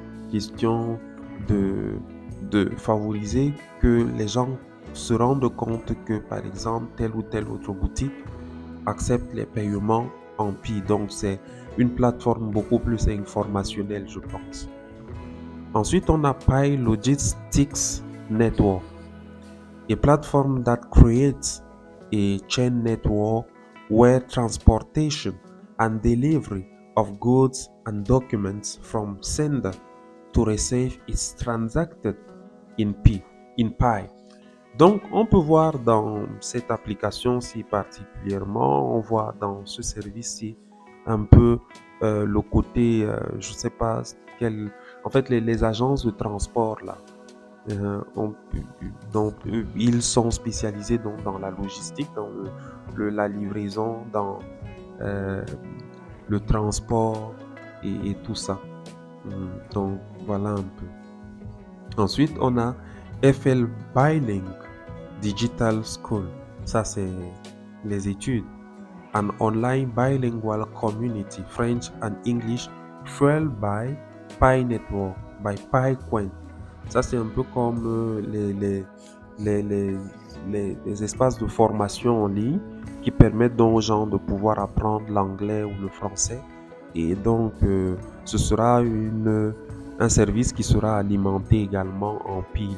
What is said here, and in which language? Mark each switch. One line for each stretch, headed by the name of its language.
French: Question de favoriser que les gens se rendent compte que, par exemple, telle ou telle autre boutique accepte les paiements en Pi. Donc, c'est une plateforme beaucoup plus informationnelle, je pense. Ensuite, on a
English: Pi Logistics Network, a platform that creates a chain network where transportation and delivery of goods and documents from sender to receive is transacted in Pi.
French: Donc, on peut voir dans cette application-ci particulièrement, on voit dans ce service-ci un peu le côté, je ne sais pas quel, en fait les agences de transport là. Donc, ils sont spécialisés donc, dans la logistique, dans la livraison, dans le transport et tout ça. Donc, voilà un peu. Ensuite, on a FL Bilink Digital School. Ça, c'est les études.
English: An online bilingual community, French and English, fueled by Pi Network, by PiQuent.
French: Ça, c'est un peu comme les, les, les espaces de formation en ligne qui permettent donc aux gens de pouvoir apprendre l'anglais ou le français. Et donc, ce sera un service qui sera alimenté également en Pi.